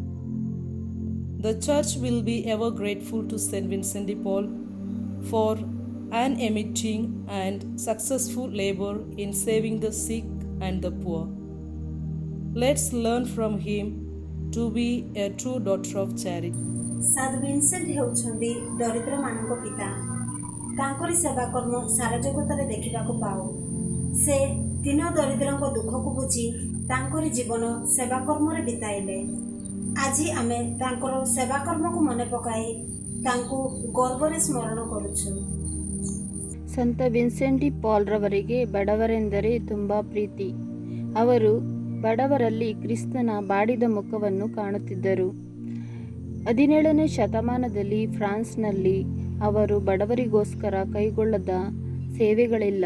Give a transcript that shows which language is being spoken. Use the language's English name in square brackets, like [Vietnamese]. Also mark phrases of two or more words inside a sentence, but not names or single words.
[English] The Church will be ever grateful to St. Vincent de Paul for unremitting and successful labor in saving the sick and the poor. Let's learn from him to be a true daughter of charity. [Odia] ସାଧୁ ଭିନସେଣ୍ଟ ହେଉଛନ୍ତି ଦରିଦ୍ରମାନଙ୍କ ପିତା। ତାଙ୍କରି ସେବା କର୍ମ ସାରା ଜଗତରେ ଦେଖିବାକୁ ପାଉ। ସେ ଦୀନ ଦରିଦ୍ରଙ୍କ ଦୁଃଖକୁ ବୁଝି ତାଙ୍କରି ଜୀବନ ସେବା କର୍ମରେ ବିତାଇଲେ। ଆଜି ଆମେ ତାଙ୍କର ସେବା କର୍ମକୁ ମନେ ପକାଇ ତାଙ୍କୁ ଗର୍ବରେ ସ୍ମରଣ କରୁଛୁ। [Kannada] ಸಂತ ವಿನ್ಸೆಂಟ್ ಡಿ ಪಾಲ್ ರವರಿಗೆ ಬಡವರೆಂದರೆ ತುಂಬ ಪ್ರೀತಿ. ಅವರು ಬಡವರಲ್ಲಿ ಕ್ರಿಸ್ತನ ಬಾಡಿದ ಮುಖವನ್ನು ಕಾಣುತ್ತಿದ್ದರು. 17ನೇ ಶತಮಾನದಲ್ಲಿ ಫ್ರಾನ್ಸ್ನಲ್ಲಿ ಅವರು ಬಡವರಿಗೋಸ್ಕರ ಕೈಗೊಳ್ಳದ ಸೇವೆಗಳಿಲ್ಲ.